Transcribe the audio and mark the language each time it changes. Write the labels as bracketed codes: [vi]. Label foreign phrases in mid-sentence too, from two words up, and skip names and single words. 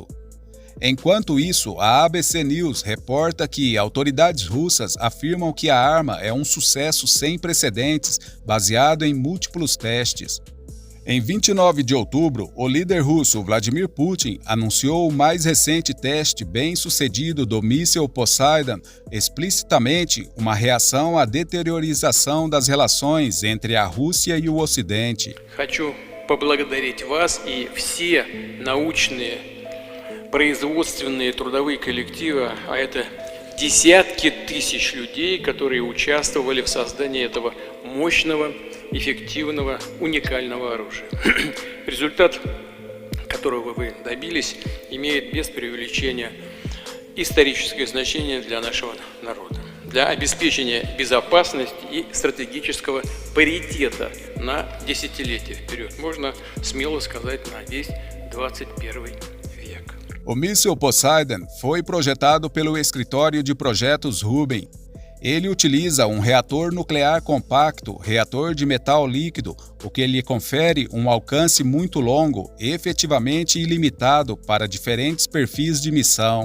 [pt] Enquanto isso, a ABC News reporta que autoridades russas afirmam que a arma é um sucesso sem precedentes, baseado em múltiplos testes. Em 29 de outubro, o líder russo Vladimir Putin anunciou o mais recente teste bem-sucedido do míssil Poseidon, explicitamente uma reação à deteriorização das relações entre a Rússia e o Ocidente. [ru] Хочу поблагодарить вас и все научные производственные трудовые коллективы, а это десятки тысяч людей, которые участвовали в создании этого мощного, эффективного, уникального оружия. Результат, которого вы добились, имеет без преувеличения историческое значение для нашего народа, для обеспечения безопасности и стратегического паритета на десятилетия вперед. Можно смело сказать, на весь 21 век. [pt] O míssil Poseidon foi projetado pelo escritório de projetos Rubin. Ele utiliza um reator nuclear compacto, reator de metal líquido, o que lhe confere um alcance muito longo, efetivamente ilimitado para diferentes perfis de missão.